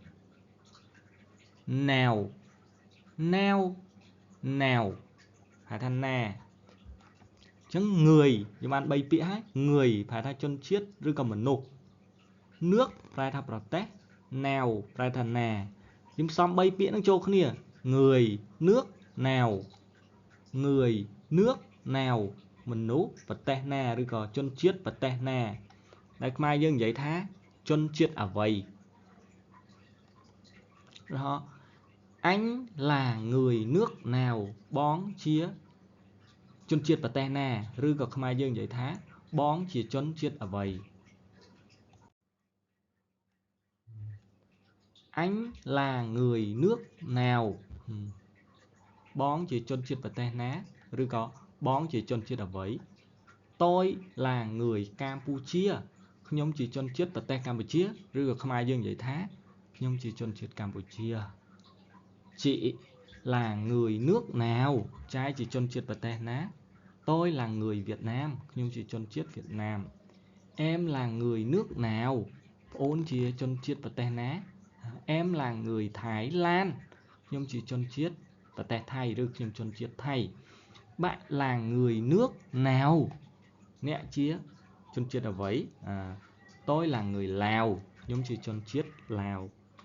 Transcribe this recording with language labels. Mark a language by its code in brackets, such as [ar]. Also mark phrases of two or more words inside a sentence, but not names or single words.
[km] ហៅថាណាអញ្ចឹងងឿយយើងបាន3ពាក្យហើយងឿយប្រែថាជនជាតិឬក៏មនុស្សនឿកប្រែថាប្រទេសណាវប្រែថាណាយើងផ្សំ3ពាក្យហ្នឹងចូលគ្នា [vi] người nước nào [km] មនុស្សប្រទេសណាឬក៏ជនជាតិប្រទេសណាដែលខ្មែរយើងនិយាយថាជនជាតិអ្វី រហូត [vi] anh là người nước nào [km] បងជាជនជាតិប្រទេសណាឬក៏ខ្មែរយើងនិយាយថាបងជាជនជាតិអ្វី [vi] anh là người nước nào [km] បង ជាជនជាតិប្រទេសណាឬក៏បងជាជនជាតិអ្វី [vi] tôi là người Campuchia [km] ខ្ញុំជាជនជាតិប្រទេសកម្ពុជា ឬក៏ខ្មែរយើងនិយាយថាខ្ញុំជាជនជាតិកម្ពុជា [vi] chị là người nước nào [km] ចាយជា ជនជាតិប្រទេសណា [vi] tôi là người Việt Nam [km] ខ្ញុំជាជនជាតិវៀតណាម [vi] em là người nước nào [km] ប្អូនជាជនជាតិប្រទេសណា [vi] em là người Thái Lan [km] ខ្ញុំជាជនជាតិប្រទេសថៃឬខ្ញុំជនជាតិថៃ [vi] bạn là người nước nào [km] អ្នកជាជនជាតិអ្វី [vi] tôi là người Lào [km] ខ្ញុំជាជនជាតិឡាវ